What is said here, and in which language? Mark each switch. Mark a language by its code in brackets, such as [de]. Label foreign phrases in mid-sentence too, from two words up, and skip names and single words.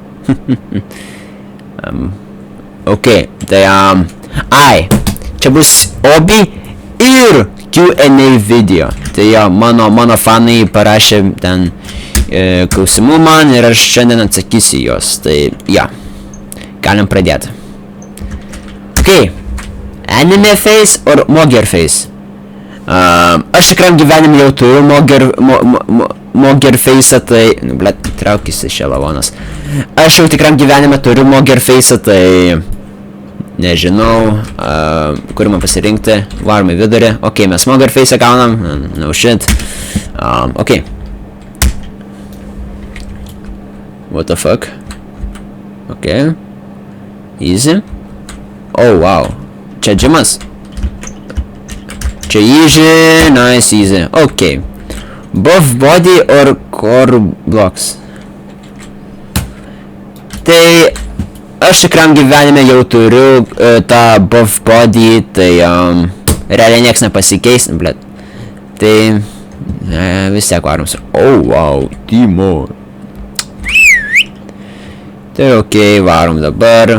[lt] Ok, tai ai, čia bus Obby ir [en] Q&A video. [lt] Tai jo, mano fanai parašė ten klausimų man ir aš šiandien atsakysiu juos. Tai jo, galim pradėti. [en] Ok, anime face or mogger face? [lt] Aš tikram gyvenim jau turiu [en] mogger face'ą, [lt] tai... Nu, blet, traukėsi šia lavonas. Aš jau tikram gyvenime turiu [en] mogger face'ą, [lt] tai... Nežinau, kur man pasirinkti. Varom į vidurį. Ok, mes [en] mogger face'ą [lt] gaunam. [en] No shit. Ok. What the fuck? Ok. Easy. Oh, wow. [lt] Čia džimas. Čia [en] easy, nice, easy. Ok. Buff body or core blocks? [lt] Tai aš tikram gyvenime jau turiu tą [en] buff body, [lt] tai realiai nieks nepasikeis, blet. Tai vis tiek varom su... [en] Oh, wow, [lt] Timo. Tai ok, varom dabar.